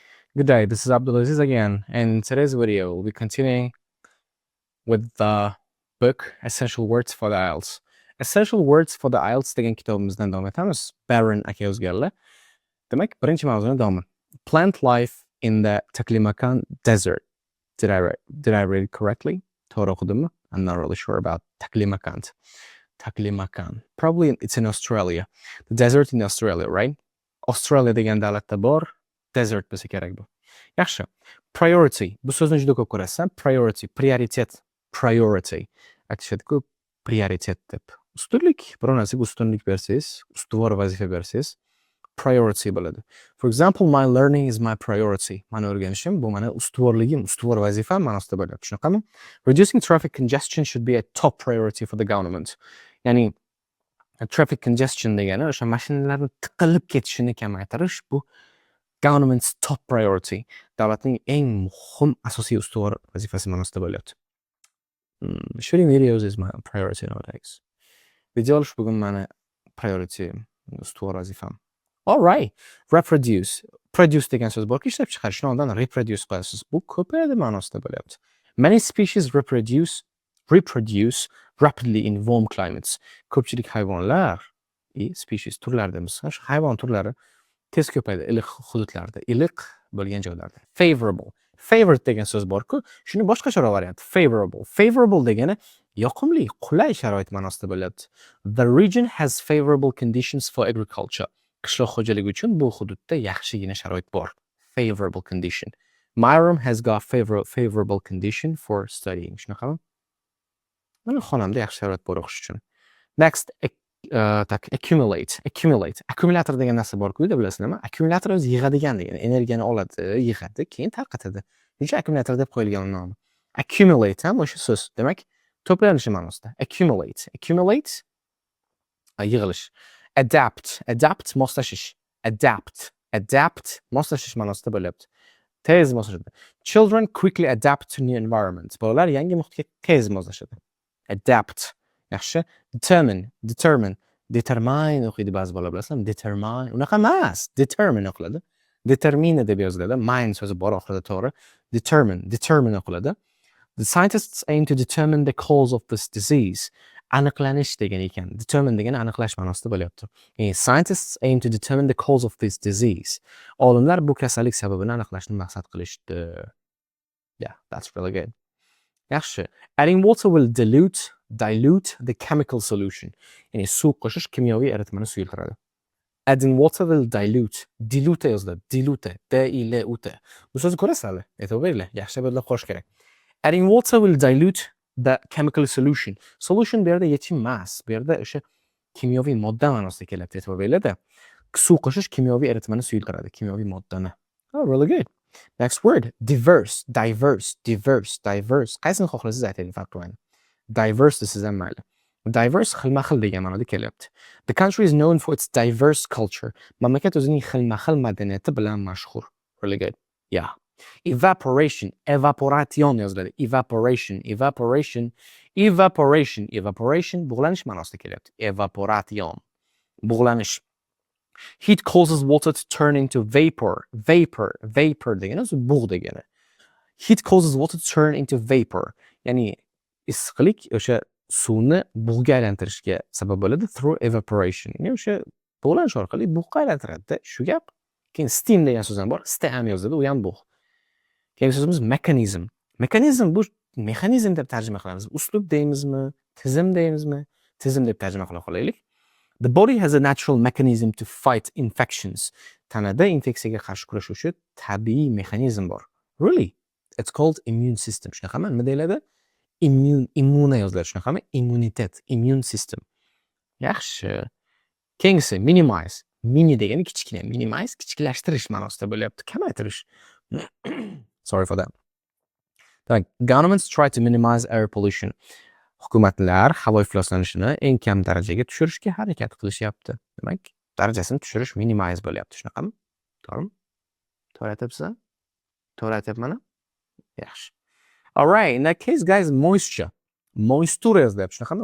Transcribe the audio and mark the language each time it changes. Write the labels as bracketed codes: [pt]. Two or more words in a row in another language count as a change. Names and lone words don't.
[en] Good day, this is Abdulaziz again, and in today's video we'll be continuing with the book Essential Words for the IELTS. [uz] Essential Words for the IELTS degan kitobimizdan davom etamiz. Baron aka o'zgarlar. Demak, birinchi mavzuni davom. [en] Plant life in the Taklamakan desert. Did I read it correctly? [uz] To'g'ri o'qidimmi? [en] I'm not really sure about Taklamakan. Taklamakan. Probably it's in Australia. The desert in Australia, right? [uz] Australia degan davlatda bor. Desert bo'lsa kerak bu. Yaxshi. Priority. Bu so'zni juda ko'p ko'rasiz. Prioritet. Priority. Aytishadi-ku, prioritet deb. Ustunlik. Biror narsaga ustunlik bersangiz, ustuvor vazifa bersangiz, priority bo'ladi. [en] For example, my learning is my priority. [uz] Mani o'rganishim bu mani ustuvorligim, ustuvor vazifam ma'nosida bo'ladi. Shunaqami? [en] Reducing traffic congestion should be a top priority for the government. [uz] Ya'ni [en] traffic congestion [uz] degani o'sha mashinalarning tiqilib ketishini kamaytirish bu [en] government's top priority. [uz] Davlatning eng muhim asosiy ustuvor vazifasi ma'nosida bo'lyapti. [en] Shooting videos is my priority nowadays. [uz] Video olish bugun mani priority, ustuvor vazifam. [en] All right. Reproduce. [uz] Produce degan so'z borki, ishlab chiqarishni oldin reproduce qo'yasiz. Bu ko'payadi ma'nosida bo'lyapti. [en] Many species reproduce rapidly in warm climates. [uz] Ko'pchilik hayvonlar, species turlar deymiz. Shu hayvon turlari tez ko'payadi iliq hududlarda, iliq bo'lgan joylarda. Favorable. Favorite degan so'z bor-ku, shuni boshqacha variant. Favorable. Favorable degani yoqimli, qulay sharoit ma'nosida bo'lyapti. [en] The region has favorable conditions for agriculture. [uz] Qishloq xo'jaligi uchun bu hududda yaxshigina sharoit bor. [en] Favorable condition. My room has got favorable condition for studying. [uz] Shunaqami? Mana xonamda yaxshi sharoit bor o'qish uchun. [en] Next, accumulate. [uz] Akkumulyator degan narsa bor-ku, bilasizlarmi? Akkumulyator o'zi yig'adigan degani, energiyani oladi, yig'adi, keyin tarqatadi. Shuning akkumulyator deb qo'yilgan nomi. Accumulate ham o'sha so'z. Demak, to'planishi ma'nosida. Accumulate yig'ilish. Adapt moslashish. Adapt moslashish ma'nosida bo'lyapti. Tez moslashadi. [en] Children quickly adapt to new environments. [uz] Bolalar yangi muhitga tez moslashadi. Adapt. Yaxshi. Determine o'qiydi ba'zi bolalar, bilasizmi? Determine. Unaqa emas. Determine o'qiladi. Determine deb yoziladi. Mine so'zi bor oxirida, to'g'ri. Determine o'qiladi. [en] The scientists aim to determine the cause of this disease. [uz] Aniqlanish degan ekan. Determine degani aniqlash ma'nosida bo'lyapti. [en] Scientists aim to determine the cause of this disease. [uz] Olimlar bu kasallik sababini aniqlashni maqsad qilishdi. [en] Yeah, that's really good. Yaxshi. Adding water will dilute the chemical solution. [uz] Ya'ni suv qo'shish kimyoviy eritmani suyultiradi. [en] Adding water will dilute yoziladi. [uz] D-I-L-U-T. Bu so'zni ko'rasizlar? E'tibor beringlar. Yaxshi bo'ylab qolish kerak. [en] Adding water will dilute the chemical solution. [uz] Solution bu yerda yechim emas. Bu yerda o'sha kimyoviy modda ma'nosida kelyapti. E'tibor beringlar-da. Suv qo'shish kimyoviy eritmani suyultiradi, kimyoviy moddani. [en] Oh, really good. Next word, diverse. [uz] Qaysini xohlasangiz ayting, farq qilmaydi. Diverse desiz ham mayli. Diverse xilma-xil degan ma'noda kelyapti. [en] The country is known for its diverse culture. [uz] Mamlakat o'zining xilma-xil madaniyati bilan mashhur. [en] Really good. Yeah. Evaporation yoziladi. [uz] Evaporation bug'lanish ma'nosida kelyapti. Evaporation. Bug'lanish. [en] Heat causes water to turn into vapor [uz] degani o'zi bug' degani. [en] Heat causes water to turn into vapor. [uz] Ya'ni issiqlik o'sha suvni bug'ga aylantirishga sabab bo'ladi [en] through evaporation. [uz] Ya'ni o'sha bug'lanish orqali bug'ga aylantiradi. Shu gap. Keyin steam degan so'z ham bor. Steam yoziladi, u ham bug'. Keyin so'zimiz mechanism. Mechanism bu mexanizm deb tarjima qilamiz. Uslub deymizmi? Tizim deymizmi? Tizim deb tarjima qila qolaylik. [en] The body has a natural mechanism to fight infections. [uz] Tanada infeksiyaga qarshi kurashuvchi tabiiy mexanizm bor. [en] Really? It's called immune system. [uz] Shunaqami? Nima deyiladi? Immune yoziladi. Shunaqami? [en] Immunitet, immune system. [uz] Yaxshi. Keyingisi minimize. Mini degani kichkina, minimize kichiklashtirish ma'nosida bo'lyapti, kamaytirish. [en] Sorry for that. Demak, governments try to minimize air pollution. [uz] Hukumatlar havo ifloslanishini eng kam darajaga tushirishga harakat qilishyapti. Demak, darajasini tushirish minimize bo'lyapti, shunaqami? To'g'rimi? To'g'ri aytyapsizlar? To'g'ri aytyapman-a? Yaxshi. [en] All right, in that case guys, moisture [uz] yozilyapti, shunaqami?